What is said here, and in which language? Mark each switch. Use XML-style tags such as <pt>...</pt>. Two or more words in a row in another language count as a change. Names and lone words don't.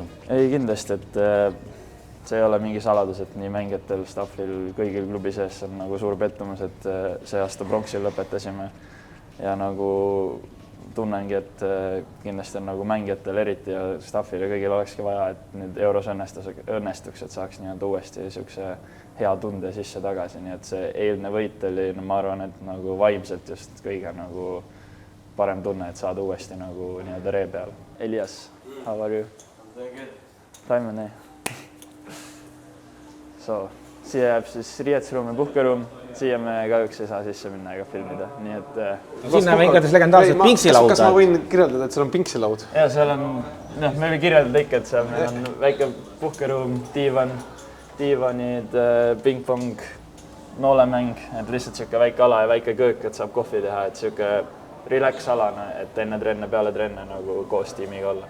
<et>Ei, kindlasti, et see ei ole mingi saladus, et nii mängijatel, staffil, kõigil klubi sees on nagu suur pettumus, et see aasta pronksil lõpetasime ja nagu tunnengi, et kindlasti on nagu mängijatel eriti ja staffil ja kõigil olekski vaja, et nüüd euros õnnestuks, et saaks nii-öelda uuesti niisuguse hea tunde sisse tagasi, nii et see eilne võit oli, no ma arvan, et nagu vaimselt just kõige nagu parem tunne, et saada uuesti nagu nii-öelda ree peale.</et> <en>Elias, how are you?</en> <et>Taime, nii. So, siia jääb siis riietusruum ja puhkeruum, siia me kahjuks ei saa sisse minna ega filmida, nii et... Siin näeme igatahes legendaarset Pinksilaud. Kas ma võin kirjeldada, et seal on Pinksilaud? Ja seal on, me võime kirjeldada ikka, et seal meil on väike puhkeruum, diivanid, ping-pong, noolemäng, et lihtsalt siuke väike ala ja väike köök, et saab kohvi teha, et siuke relax-alane, et enne trenne, peale trenne nagu koos tiimiga olla.</et>